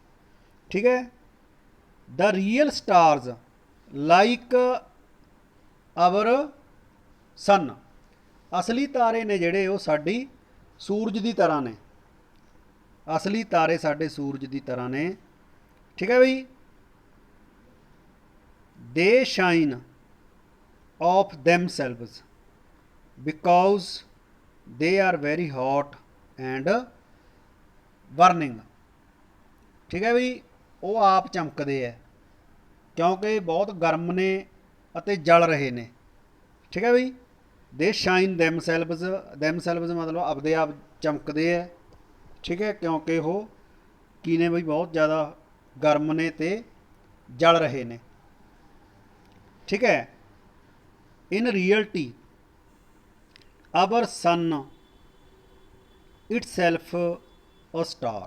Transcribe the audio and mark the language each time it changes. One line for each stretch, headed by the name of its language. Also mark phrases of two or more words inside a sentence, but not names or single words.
Punjabi: ਠੀਕ ਹੈ,
English: the real stars like our sun,
Punjabi: ਅਸਲੀ ਤਾਰੇ ਨੇ ਜਿਹੜੇ ਉਹ ਸਾਡੀ ਸੂਰਜ ਦੀ ਤਰ੍ਹਾਂ ਨੇ। ਅਸਲੀ ਤਾਰੇ ਸਾਡੇ ਸੂਰਜ ਦੀ ਤਰ੍ਹਾਂ ਨੇ। ਠੀਕ ਹੈ ਬਈ,
English: they shine of themselves because they are very hot and burning।
Punjabi: ਠੀਕ ਹੈ ਵੀ, ਉਹ ਆਪ ਚਮਕਦੇ ਹੈ ਕਿਉਂਕਿ ਬਹੁਤ ਗਰਮ ਨੇ ਅਤੇ ਜਲ ਰਹੇ ਨੇ। ਠੀਕ ਹੈ ਬਈ,
English: they shine themselves
Punjabi: ਮਤਲਬ ਆਪਦੇ ਆਪ ਚਮਕਦੇ ਹੈ। ਠੀਕ ਹੈ, ਕਿਉਂਕਿ ਉਹ ਕੀ ਨੇ ਬਈ, ਬਹੁਤ ਜ਼ਿਆਦਾ ਗਰਮ ਨੇ ਤੇ ਜਲ ਰਹੇ ਨੇ। ਠੀਕ ਹੈ,
English: in reality our sun itself a star.